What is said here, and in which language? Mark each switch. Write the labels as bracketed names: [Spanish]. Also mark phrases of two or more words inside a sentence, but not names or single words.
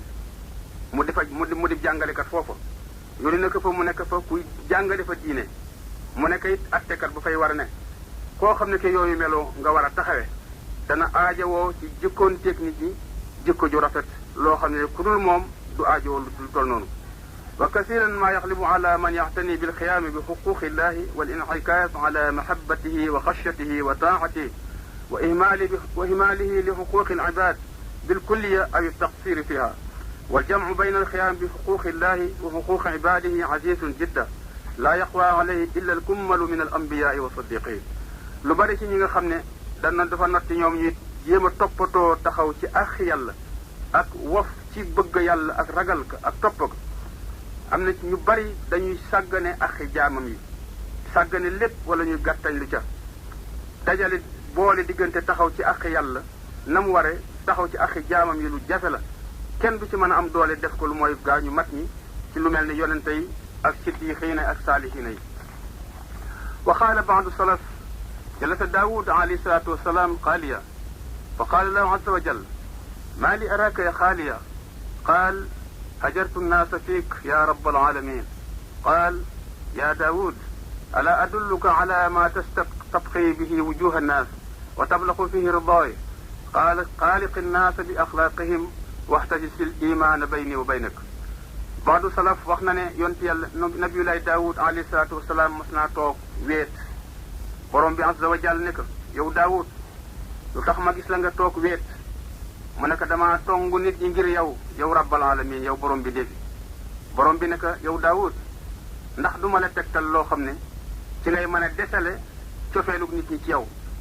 [Wolof] mu di jàngalekat foofa yónni na ko fa mu nekk fa kuy jàngale fa diine mu nekk it attekat bu fay war a ne koo xam ne ke yooyu meloo nga war a taxawe dana aajowoo ci jikkoonteeg nit ñi jikko ju rafet loo xam ne ku dul moom du aajowoo lu tol noonu [Arabic] وكثيرا ما يغلب على من يعتني بالقيام بحقوق الله والانعكاس على محبته وخشيته وطاعته وإهماله لحقوق العباد بالكلية أو التقصير فيها والجمع بين القيام بحقوق الله وحقوق عباده عزيز جدا لا يقوى عليه إلا الكمل من الأنبياء والصديقين [Wolof] lu bari ci ñi nga xam ne dana dafa natt ñoom ñuy jéem a toppatoo taxaw ci ak yàlla ak wof ci bëgg yàlla ak ragal ka ak topp ko am na ci ñu bari dañuy sàggane ak jaamam yi sàggane lépp wala ñuy gàttañ lu ca dajale boole diggante taxaw ci ak yàlla na mu ware taxaw ci ak jaamam yi lu jafe la kenn du ci mën a am doole def ko lu mooy gaañu mat ñi ci lu mel ni yonente yi ak siddiqiina ak saalihiina yi [Arabic] وقال بعض السلف جلس داود عليه الصلاة والسلام خاليا فقال له عز وجل ما لي أراك يا خاليا قال هجرت الناس فيك يا رب العالمين قال يا داود ألا أدلك على ما تبقي به وجوه الناس وتبلغ فيه رضاي قال خالق الناس بأخلاقهم واحتجز الإيمان بيني وبينك بعض السلف [Wolof] wax na ne yonent yàlla nabiyullahi Daawud [Arabic] عليه الصلاة والسلام [Wolof] mos naa toog weet borom bi [Arabic] عز وجل [Wolof] ne ko yow Daawud lu tax ma gis la nga toog weet mu ne ko dama tongu nit ñi ngir yow [Arabic] رب العالمين [Wolof] yow borom bi défi borom bi ne ko yow Daawud ndax duma la tegtal loo xam ne ci ngay mën a desale cofeelug nit ñi ci yow